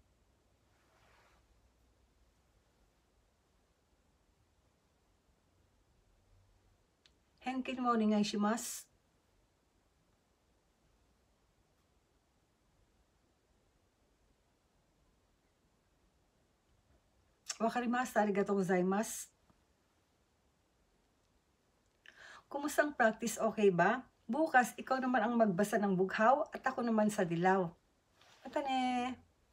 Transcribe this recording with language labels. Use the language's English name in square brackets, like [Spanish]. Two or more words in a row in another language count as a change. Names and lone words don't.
[Japanese] 返金をお願いします。わかりました。ありがとうございます。 [Filipino] Kumusta ang practice? Okay ba? Bukas, ikaw naman ang magbasa ng bughaw at ako naman sa dilaw. [Japanese] またね!